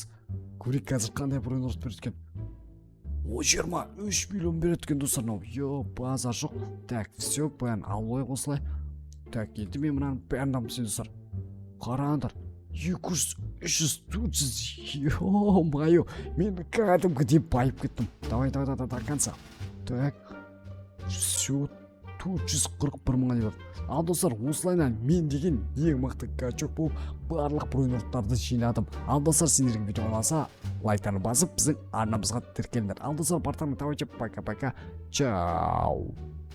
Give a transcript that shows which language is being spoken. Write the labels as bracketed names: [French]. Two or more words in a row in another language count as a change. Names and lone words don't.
[Kazakh] Көрейік қазір қандай бронер береді екен. 23 миллион береді екен достар, мынау. Базар жоқ. [Russian] Так, все, [Kazakh] бәрін алып алайық осылай. Так, енді мен мынаны бәрін дамытайын достар. Қараңдар. 200, 300, 400. Ё-моё, мен кәдімгідей байып кеттім. [Russian] Давай, до конца. Так, все, [Kazakh] 441 мыңға дейін. Ал достар, осылайынан мен деген ең мықты качок болып барлық бронерттарды жинадым. Ал достар, сендерге видео ұнаса, лайктарын басып, біздің арнамызға тіркеліңдер. Ал достар, бартармен [Russian] пока-пока. Чао.